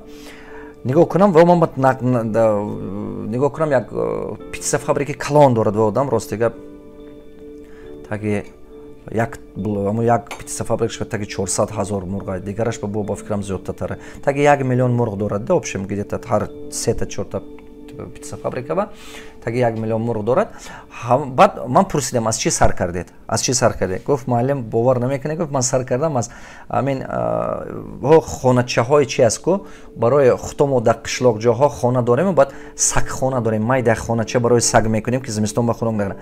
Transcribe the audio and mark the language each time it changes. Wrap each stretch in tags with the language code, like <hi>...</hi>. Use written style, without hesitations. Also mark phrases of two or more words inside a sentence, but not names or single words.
<tg>нигоҳ кунам ва ман нигоҳ кунам як питса фабрики калон дорад ва одам рости гап таги як питса фабрикаш таги 400 000 мурға, дигараш ба фикрам зиёдтар. Таги 1 миллион мурғ дорад да,</tg> <ru>общем где-то</ru> <tg>ҳар 3-4 питса фабрика ба таги 1 миллион мурғ дорад. Баъд ман пурсидам аз чӣ сар кардед? Аз чӣ сар кардед? Гуфт муаллим бовар намекунад, гуфт ман сар кардам аз амин хоначаҳои чи аст ку барои хутому дар қишлоқ ҷоҳо хона дорем, баъд сагхона дорем, майда як хонача барои саг мекунем ки зимистон ба хунук нагирад.</tg>